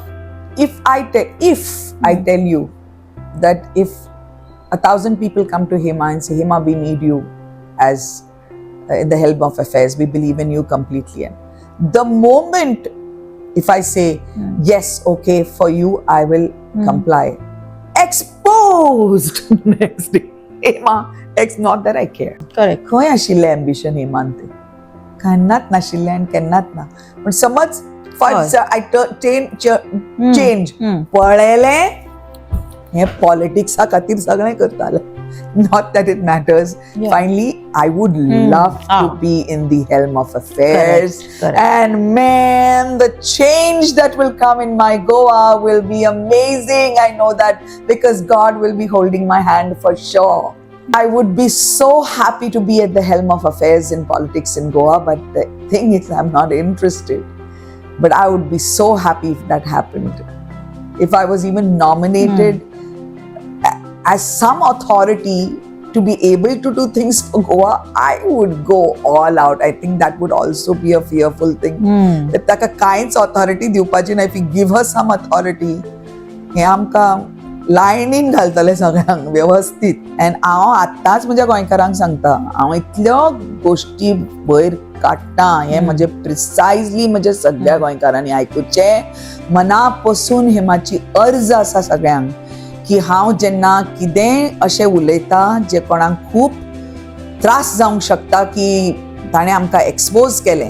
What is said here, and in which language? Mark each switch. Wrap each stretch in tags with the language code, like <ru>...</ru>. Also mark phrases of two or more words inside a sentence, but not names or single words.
<en>If I tell you that if 1,000 people come to Hema and say, Hema, we need you as in the helm of affairs, we believe in you completely, and the moment if I say yes, okay, for you, I will comply, exposed next day. Hema, it's not that I care. Correct. Koya shille ambition Hemante. Kannat na shille and kannat na. But समज first I change.</en> <kok>पळेले हे पॉलिटिक्सा खातीर सगळें करताले.</kok> <en>Not that it matters. Yeah. Finally, I would love to be in the helm of affairs. Correct. And man, the change that will come in my Goa will be amazing. I know that because God will be holding my hand for sure. I would be so happy to be at the helm of affairs in politics in Goa, but the thing is, I'm not interested. But I would be so happy if that happened. If I was even nominated as some authority to be able to do things for Goa, I would go all out. I think that would also be a fearful thing.</en> <kok>If ताका कांयच authority दिवपाची ना,</kok> <en>if we give her some authority,</en> <kok>हे आमकां लायनीन घालतले सगळ्यांक व्यवस्थित. एंड हांव आतांच म्हज्या गोंयकारांक सांगता, हांव इतल्यो गोश्टी भायर काडटा, हें म्हणजे प्रिसायजली म्हज्या सगळ्या गोंयकारांनी आयकुचें. मना पसून हे म्हाजी अर्ज आसा सगळ्यांक की हांव जेन्ना कितेंय अशें उलयता जे कोणाक खूब त्रास जावंक शकता की ताणें आमकां एक्सपोज केलें,</kok>